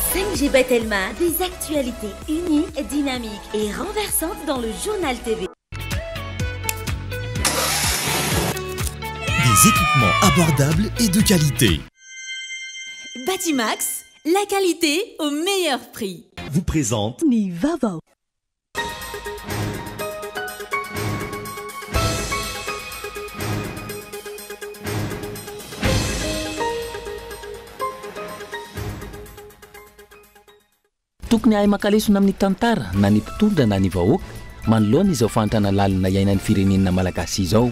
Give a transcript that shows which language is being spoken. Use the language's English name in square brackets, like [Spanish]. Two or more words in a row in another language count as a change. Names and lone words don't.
[French] GBet Elma, des actualités uniques, dynamiques et renversantes dans le journal TV. Des équipements abordables et de qualité. Batimax, la qualité au meilleur prix. Vous présente [Malagasy] Nivava. Tokony ahay makalesona amin'ny tantara na ny mpitondra na ny vahoaka manoloana izao fantrana lalina iainan'ny firenena malagasy izao.